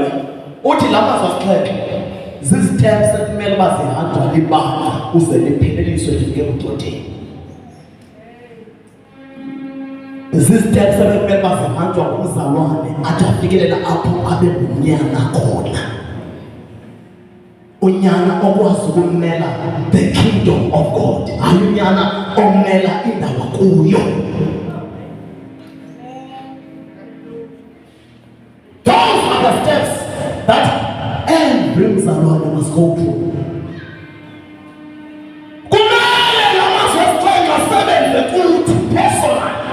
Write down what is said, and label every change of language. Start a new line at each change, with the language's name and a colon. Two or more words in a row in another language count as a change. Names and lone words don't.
Xhosa: Uthi la mazwi asixhenxe ziziteps ekumele uba zihanjwa libandla uze lipheleliswe lifike ebudodeni. Ziziteps ekumele uba zihanjwa ngumzalwane athi afikelela apho abe ngunyana khona. Unyana okwazi ukumela
English: the kingdom of God,
Xhosa: hayi unyana omela indawo kuyo.
English: Those are the steps that every mzalwane must go through.
Xhosa: Kumele lamazwi asixhenxe asebenze kuthi personal.